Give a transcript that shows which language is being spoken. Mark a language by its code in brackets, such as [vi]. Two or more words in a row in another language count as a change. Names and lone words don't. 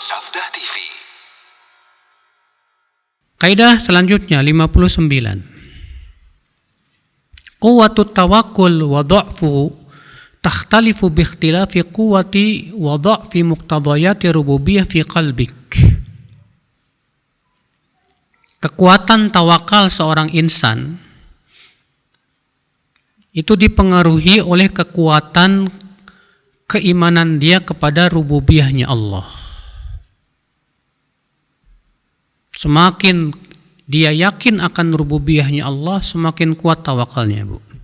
[id] Sabda TV. Kaidah selanjutnya 59. [ar] قوة التوكل وضعفه تختلف باختلاف قوة وضعف مقتضيات الربوبية في قلبك. [id] Kekuatan tawakal seorang insan itu dipengaruhi oleh kekuatan keimanan dia kepada rububiyahnya Allah. Semakin dia yakin akan rububiyahnya Allah, semakin kuat tawakalnya, Bu.